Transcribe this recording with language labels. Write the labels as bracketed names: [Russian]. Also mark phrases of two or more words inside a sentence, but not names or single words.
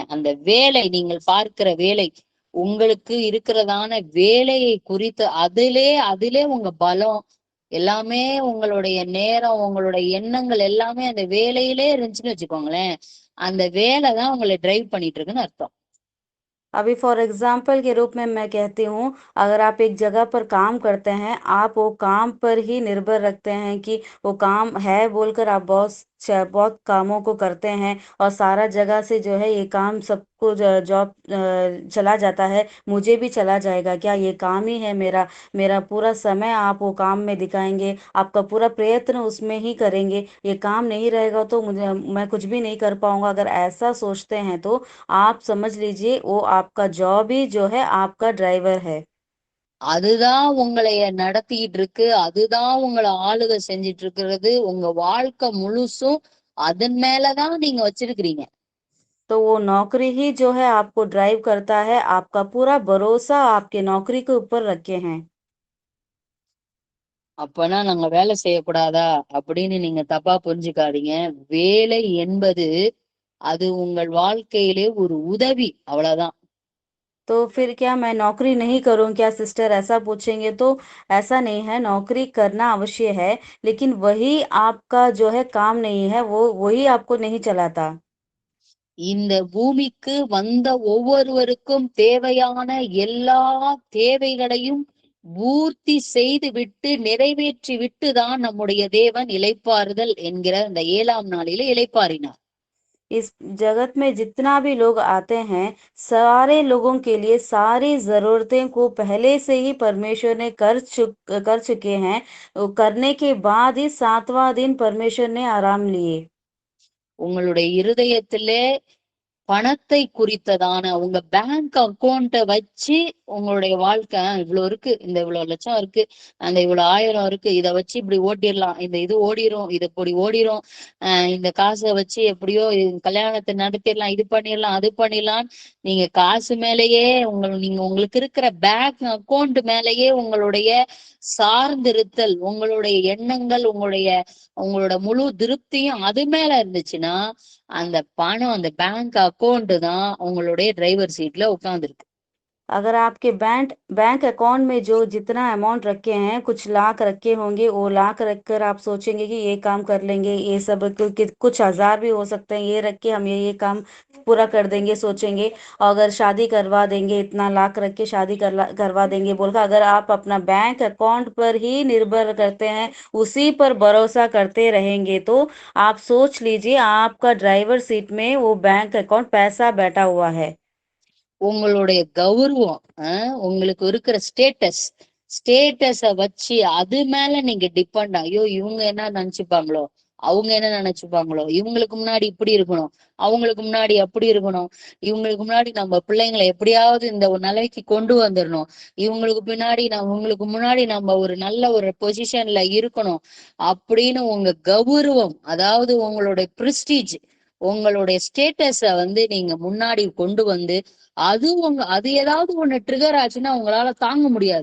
[Tamil] அந்த வேலை, நீங்கள் பார்க்கிற வேலை, உங்களுக்கு இருக்கிறதான வேலையை குறித்து அதிலே உங்க பலம், எல்லாமே உங்களுடைய நேரம், உங்களுடைய எண்ணங்கள் எல்லாமே அந்த வேலையிலே இருந்துச்சுன்னு வச்சுக்கோங்களேன், அந்த வேலை தான் உங்களை டிரைவ் பண்ணிட்டு இருக்குன்னு அர்த்தம். [Hindi] अभी [English] for example [Hindi] के रूप में मैं कहती हूँ, अगर आप एक जगह पर काम करते हैं, आप वो काम पर ही निर्भर रखते हैं कि वो काम है बोलकर आप बहुत कामों को करते हैं और सारा जगह से जो है ये काम सबको जॉब चला जाता है, मुझे भी चला जाएगा क्या, ये काम ही है मेरा, मेरा पूरा समय आप वो काम में दिखाएंगे, आपका पूरा प्रयत्न उसमें ही करेंगे, ये काम नहीं रहेगा तो मुझे मैं कुछ भी नहीं कर पाऊंगा, अगर ऐसा सोचते हैं तो आप समझ लीजिए वो आपका जॉब ही जो है आपका ड्राइवर है। [Tamil] அதுதான் உங்களைய நடத்திட்டு இருக்கு, அதுதான் உங்களை ஆளுகை செஞ்சிட்டு இருக்கிறது, உங்க வாழ்க்கை முழுசும் அதன் மேலதான் நீங்க வச்சிருக்கிறீங்க. [Hindi] तो वो नौकरी ही जो है आपको ड्राइव करता है, आपका पूरा भरोसा आपके नौकरी के ऊपर रखे हैं। [Tamil] அப்பனா நாங்க வேலை செய்யக்கூடாதா அப்படின்னு நீங்க தப்பா புரிஞ்சுக்காதீங்க. வேலை என்பது அது உங்கள் வாழ்க்கையிலே ஒரு உதவி, அவ்வளவுதான். [Hindi] तो फिर क्या मैं नौकरी नहीं करूं क्या सिस्टर, ऐसा पूछेंगे तो ऐसा नहीं है, नौकरी करना अवश्य है, लेकिन वही आपका जो है काम नहीं है, वो वही आपको नहीं चलाता। [Tamil] இந்த பூமிக்கு வந்த ஒவ்வொருவருக்கும் தேவையான எல்லா தேவைகளையும் பூர்த்தி செய்து விட்டு நிறைவேற்றி விட்டு தான் நம்முடைய தேவன் இளைப்பாறுதல் என்கிற அந்த 7ஆம் நாளிலே இளைப்பாறினார். [Hindi] इस जगत में जितना भी लोग आते हैं, सारे लोगों के लिए सारी ज़रूरतें को पहले से ही परमेश्वर ने कर चुके हैं। वो करने के बाद ही 7वाँ दिन परमेश्वर ने आराम लिए। [Tamil] உங்களுடைய இருதயத்திலே பணத்தை குறித்ததான உங்க [English] bank accountஐ [Tamil] வச்சு உங்களுடைய வாழ்க்கை இவ்வளவு இருக்கு, இந்த இவ்வளவு லட்சம் இருக்கு, அந்த இவ்வளவு 1000 இருக்கு, இதை வச்சு இப்படி ஓட்டிடலாம், இந்த இது ஓடிரும், இது இப்படி ஓடிரும், இந்த காசை வச்சு எப்படியோ கல்யாணத்தை நடத்திடலாம், இது பண்ணிடலாம், அது பண்ணிடலாம். நீங்க காசு மேலேயே நீங்க உங்களுக்கு இருக்கிற [English] bank account [Tamil] மேலேயே உங்களுடைய சார்ந்திருத்தல், உங்களுடைய எண்ணங்கள், உங்களோட முழு திருப்தியும் அது மேல இருந்துச்சுன்னா அந்த பணம், அந்த [English] bank account [Tamil] தான் உங்களுடைய [English] driver seatல [Tamil] உட்கார்ந்துருக்கு. [Hindi] अगर आपके [English] bank account [Hindi] में जो जितना अमाउंट रखे हैं, कुछ लाख रखे होंगे, वो लाख रखकर आप सोचेंगे कि ये काम कर लेंगे, ये सब कुछ हजार भी हो सकते हैं, ये रख के हम ये काम पूरा कर देंगे सोचेंगे। और अगर शादी करवा देंगे, इतना लाख रख के शादी करवा देंगे बोलकर अगर आप अपना [English] bank account [Hindi] पर ही निर्भर करते हैं, उसी पर भरोसा करते रहेंगे, तो आप सोच लीजिए आपका [English] driver seat [Hindi] में वो [English] bank account [Hindi] पैसा बैठा हुआ है। [Tamil] உங்களுடைய கௌரவம், உங்களுக்கு இருக்கிற ஸ்டேட்டஸ வச்சு அது மேல நீங்க டிபெண்ட், ஐயோ இவங்க என்ன நினைச்சுப்பாங்களோ, அவங்க என்ன நினைச்சுப்பாங்களோ, இவங்களுக்கு முன்னாடி இப்படி இருக்கணும், அவங்களுக்கு முன்னாடி அப்படி இருக்கணும், இவங்களுக்கு முன்னாடி நம்ம பிள்ளைங்களை எப்படியாவது இந்த ஒரு நிலைக்கு கொண்டு வந்துடணும், இவங்களுக்கு முன்னாடி நம்ம ஒரு நல்ல ஒரு பொசிஷன்ல இருக்கணும் அப்படின்னு உங்க கௌரவம், அதாவது உங்களுடைய பிரிஸ்டீஜ், உங்களுடைய ஸ்டேட்டஸ நீங்க முன்னாடி கொண்டு வந்து அது ஏதாவது ஒண்ணு ட்ரிகர் ஆச்சுன்னா உங்களால தாங்க முடியாது.